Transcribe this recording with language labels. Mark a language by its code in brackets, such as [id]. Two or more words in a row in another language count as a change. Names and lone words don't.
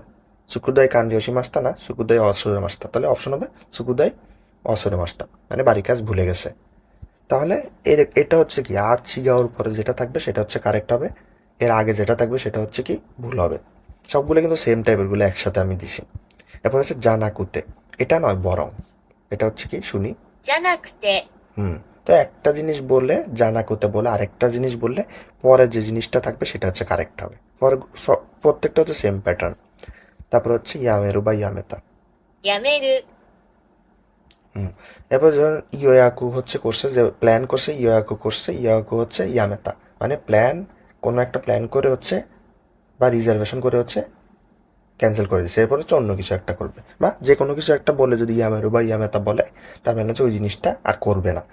[ja] 宿題完了しました [bn] না [ja] 宿題忘れました, [bn] তাহলে অপশন হবে [ja] 宿題忘れました, [bn] মানে বাড়ির কাজ ভুলে গেছে। তাহলে এটা হচ্ছে কি আর চিগাওর পরে যেটা থাকবে সেটা হচ্ছে কারেক্ট হবে, এর আগে যেটা থাকবে সেটা হচ্ছে কি ভুল হবে। সবগুলো কিন্তু [en] same type [bn] গুলো একসাথে আমি দিছি। এরপর হচ্ছে জানাকুতে, এটা নয় বরং, এটা হচ্ছে কি শুনি। [ja] じゃなくて、 [bn] হুম তো একটা জিনিস বললে, জানাকুতে বলে আরেকটা জিনিস বললে পরে যে জিনিসটা থাকবে সেটা হচ্ছে কারেক্ট হবে। প্রত্যেকটা হচ্ছে [en] same pattern. [bn] তারপর হচ্ছে ইয়ামেরু বা ইয়ামেতা। [ja] やめる、 [bn] হুম এরপর ধরুন ইয়োয়াকু হচ্ছে করছে, যে প্ল্যান করছে, ইয়োয়াকু করছে, ইয়োয়াকু হচ্ছে ইয়ামেতা, মানে প্ল্যান, কোনো একটা প্ল্যান করে হচ্ছে বা রিজার্ভেশন করে হচ্ছে ক্যান্সেল করে দিচ্ছে, এরপর হচ্ছে অন্য কিছু একটা করবে, বা যে কোনো কিছু একটা বলে যদি ইয়ামেরু বা ইয়ামেতা বলে, তার মানে হচ্ছে ওই জিনিসটা আর করবে না।